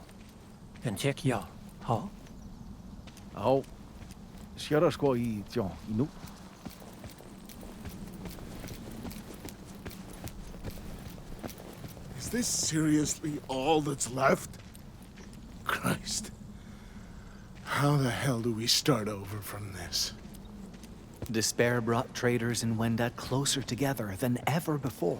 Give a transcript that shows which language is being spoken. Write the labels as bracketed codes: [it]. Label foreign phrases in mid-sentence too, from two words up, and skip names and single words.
[en] En check ya, ha? Ja, ska ska i ja, nu. Is this seriously all that's left? Christ. How the hell do we start over from this? Despair brought traders in Wendat closer together than ever before.